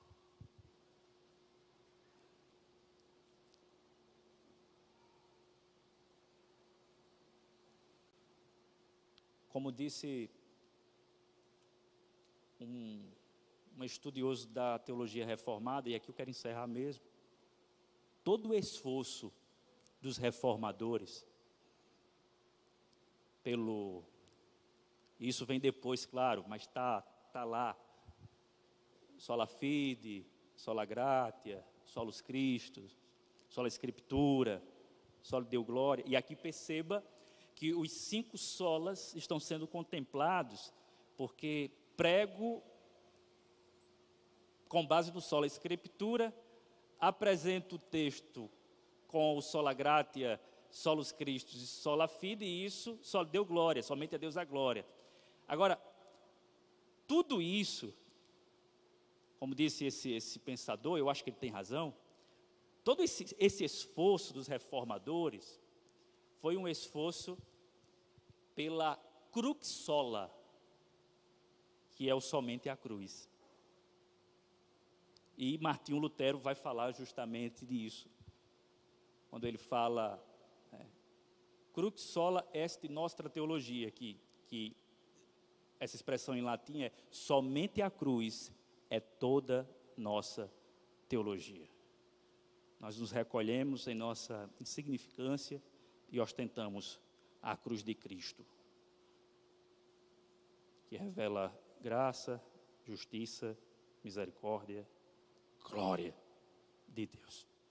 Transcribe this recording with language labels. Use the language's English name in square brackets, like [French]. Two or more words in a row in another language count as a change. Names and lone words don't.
[Portuguese] Como disse um estudioso da teologia reformada, e aqui eu quero encerrar mesmo, todo o esforço dos reformadores, isso vem depois, claro, mas está lá, [Latin] sola fide, sola gratia, solus Christus, sola Scriptura, sola Deo Glória, [Portuguese] e aqui perceba que os 5 solas estão sendo contemplados, porque prego com base no [Latin] sola Escritura, [Portuguese] apresento o texto com o [Latin] sola gratia, solus Christus [Portuguese] e [Latin] sola fide, [Portuguese] e isso só deu glória, somente a Deus a glória. Agora, tudo isso, como disse esse pensador, eu acho que ele tem razão, todo esse esforço dos reformadores foi um esforço pela [Latin] crux sola, [Portuguese] que é o somente a cruz. E Martinho Lutero vai falar justamente disso, quando ele fala [Latin] crux sola est nostra teologia, [Portuguese] que essa expressão em latim é somente a cruz é toda nossa teologia. Nós nos recolhemos em nossa insignificância e ostentamos a cruz de Cristo, que revela graça, justiça, misericórdia, glória de Deus.